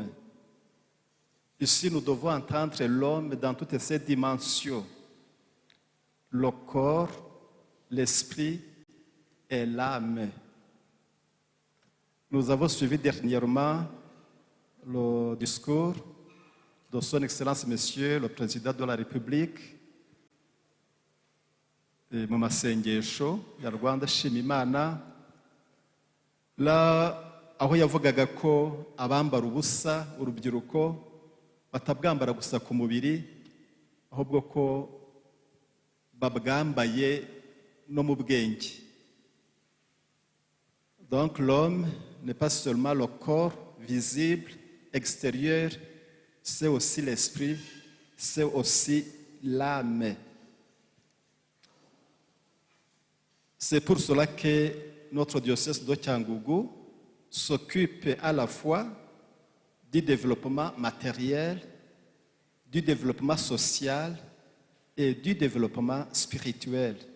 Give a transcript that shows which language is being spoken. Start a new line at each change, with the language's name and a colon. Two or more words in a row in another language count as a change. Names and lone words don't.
French: Ici, nous devons entendre l'homme dans toutes ses dimensions, le corps, l'esprit et l'âme. Nous avons suivi dernièrement le discours de Son Excellence Monsieur le Président de la République,
Kinyarwanda: mu masengesho ya Rwanda Shima Imana, aho yavugaga ko abambara ubusa urubyiruko batabwambara gusa ku mubiri, ahubwo ko babwambaye no mu bwenge.
French: Donc l'homme n'est pas seulement le corps visible, extérieur, c'est aussi l'esprit, c'est aussi l'âme. C'est pour cela que notre diocèse de Cyangugu s'occupe à la fois du développement matériel, du développement social et du développement spirituel.